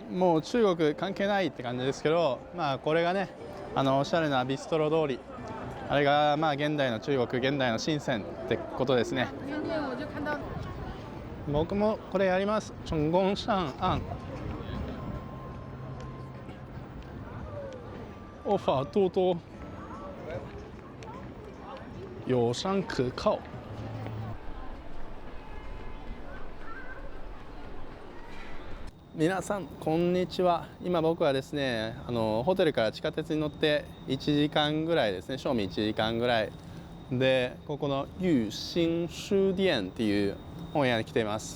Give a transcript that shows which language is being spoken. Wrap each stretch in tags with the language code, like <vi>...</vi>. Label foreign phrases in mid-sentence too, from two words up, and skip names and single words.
<ja>もう中国関係ないって感じですけど、まあこれがね、おしゃれなビストロ通り、あれがまあ現代の中国、現代の深センってことですね。僕もこれやります。チョンゴンシャンアン。</ja> <zh>offer 多多，友善可靠。</zh> <ja>皆さんこんにちは。今僕はですね、ホテルから地下鉄に乗って1時間ぐらいですね、正味1時間ぐらいで、ここの裕新書店っていう本屋に来ています。</ja>